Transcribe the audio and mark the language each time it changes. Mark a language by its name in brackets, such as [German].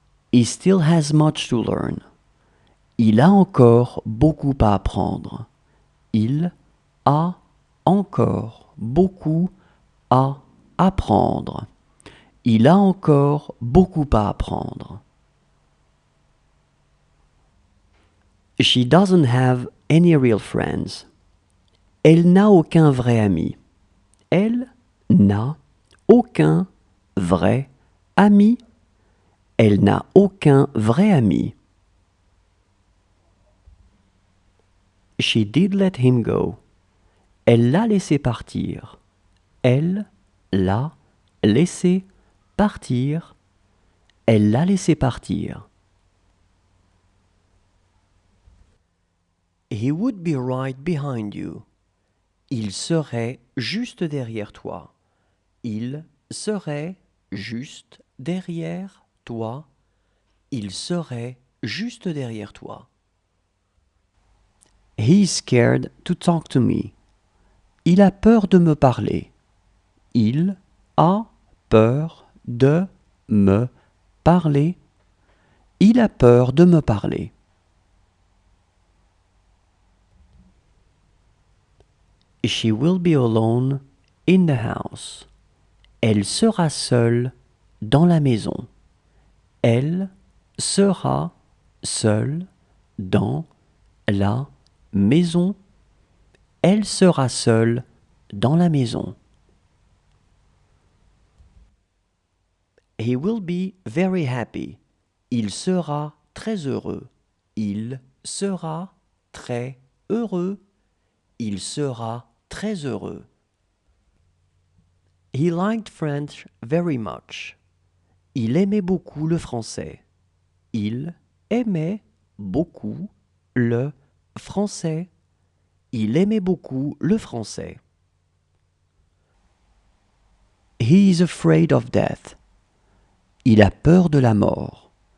[English] He still has much to learn. [French] Il a encore beaucoup à apprendre. Il a encore beaucoup à apprendre. Il a encore beaucoup à apprendre. [English] She doesn't have any real friends. [French] Elle n'a aucun vrai ami. Elle n'a aucun vrai ami. Elle n'a aucun vrai ami. [English] She did let him go. [French] Elle l'a laissé partir. Elle l'a laissé partir. Elle l'a laissé partir. [English] He would be right behind you. [French] Il serait juste derrière toi. Il serait juste derrière toi. Il serait juste derrière toi. [English] He's scared to talk to me. [French] Il a peur de me parler. Il a peur de me parler. Il a peur de me parler. [English] She will be alone in the house. [French] Elle sera seule dans la maison. Elle sera seule dans la maison. Elle sera seule dans la maison. [English] He will be very happy. [French] Il sera très heureux. Il sera très heureux. Il sera très heureux. [English] He liked French very much. [French] Il aimait beaucoup le français. Il aimait beaucoup le français. Il aimait beaucoup le français. [English] He is afraid of death. [French] Il a peur de la mort.